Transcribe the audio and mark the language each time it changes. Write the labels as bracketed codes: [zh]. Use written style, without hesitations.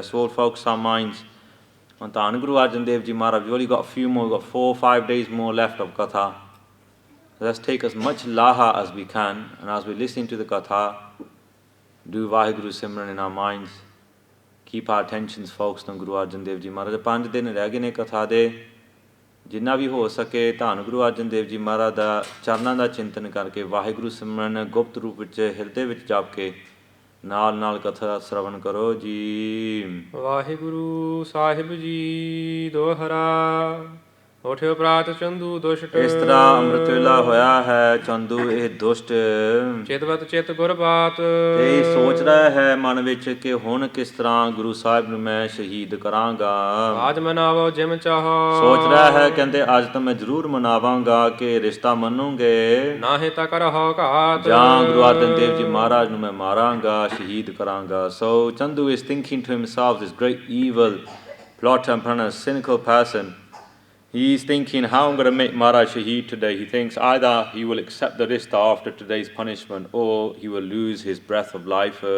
[en] Let's all focus our minds on Dhan Guru Arjan Dev Ji Maharaj. We've only got a few more, we've got 4 or 5 days more left of Katha. Let's take as much laha as we can, and as we listen to the Katha, do Vaheguru Simran in our minds. Keep our attentions focused on Guru Arjan Dev Ji Maharaj. [pa] 5 din reh gਏ ਨੇ Katha ਦੇ, ਜਿੰਨਾ ਵੀ ਹੋ ਸਕੇ ਧੰਨ ਗੁਰੂ ਅਰਜਨ ਦੇਵ ਜੀ ਮਹਾਰਾਜ ਦਾ ਚਰਨਾਂ ਦਾ ਚਿੰਤਨ ਕਰਕੇ ਵਾਹਿਗੁਰੂ ਸਿਮਰਨ ਗੁਪਤ ਰੂਪ ਵਿੱਚ ਹਿਰਦੇ ਵਿੱਚ ਜਪ ਕੇ ਨਾਲ ਨਾਲ ਕਥਾ ਸ਼ਰਵਣ ਕਰੋ ਜੀ। ਵਾਹਿਗੁਰੂ ਸਾਹਿਬ ਜੀ ਦੋਹਰਾ ਉਠਿਓ ਪ੍ਰਾਤ ਚੰਦੂ ਦੁਸ਼ਟ। ਇਸ ਤਰ੍ਹਾਂ ਅੰਮ੍ਰਿਤ ਵੇਲਾ ਹੋਇਆ ਹੈ। ਚੰਦੂ ਇਹ ਦੁਸ਼ਟ ਚਿਤਵਤ ਚਿਤ ਗੁਰਬਾਤ ਤੇ ਸੋਚ ਰਿਹਾ ਹੈ ਮਨ ਵਿੱਚ ਕਿ ਹੁਣ ਕਿਸ ਤਰ੍ਹਾਂ ਗੁਰੂ ਸਾਹਿਬ ਨੂੰ ਮੈਂ ਸ਼ਹੀਦ ਕਰਾਂਗਾ। ਆਜ ਮਨਾਵੋ ਜਿਮ ਚਾਹੋ ਸੋਚ ਰਿਹਾ ਹੈ ਕਹਿੰਦੇ ਅੱਜ ਤਾਂ ਮੈਂ ਜ਼ਰੂਰ ਮਨਾਵਾਂਗਾ ਕਿ ਰਿਸ਼ਤਾ ਮੰਨੂਗੇ, ਨਾਹੇ ਤਾਂ ਕਰਹੁ ਘਾਤ ਜਾਂ ਗੁਰੂ ਅਰਜਨ ਦੇਵ ਜੀ ਮਹਾਰਾਜ ਨੂੰ ਮੈਂ ਮਾਰਾਂਗਾ, ਸ਼ਹੀਦ ਕਰਾਂਗਾ। [en] So Chandu is thinking to himself, this great evil plotter and a cynical person. He's thinking, how I'm going to make Maharaj Shaheed today. He thinks either he will accept the rishta after today's punishment, or he will lose his breath of life.